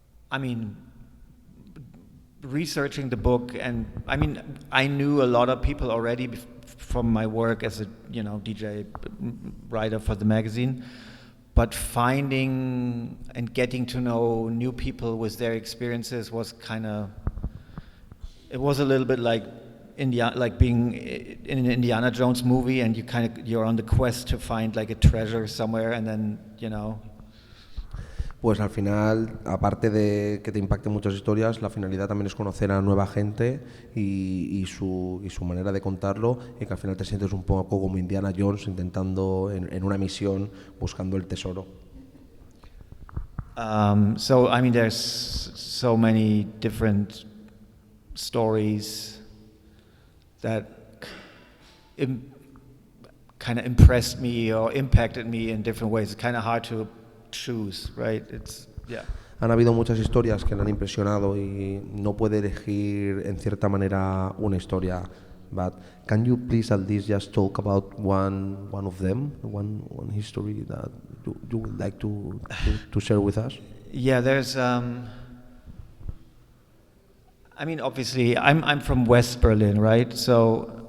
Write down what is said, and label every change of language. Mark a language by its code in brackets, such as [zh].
[en] I mean, researching the book, and I mean, I knew a lot of people already from my work as a DJ writer for the magazine, but finding and getting to know new people with their experiences was it was a little bit like being in an Indiana Jones movie, and you're on the quest to find like a treasure somewhere, and then [es] Pues al final, aparte de que te impacten muchas historias, la finalidad también es conocer a nueva gente y su manera de contarlo, y que al final te sientes un poco como Indiana Jones intentando en una misión buscando el tesoro. [en] So I mean, there's so many different stories that kind of impressed me or impacted me in different ways. It's kind of hard to choose, right? [es] Han habido muchas historias que le han impresionado y no puede elegir en cierta manera una historia. [en] But can you please at least just talk about one of them, one history that you would like to share with us? Yeah, there's. I mean, obviously, I'm from West Berlin, right? So.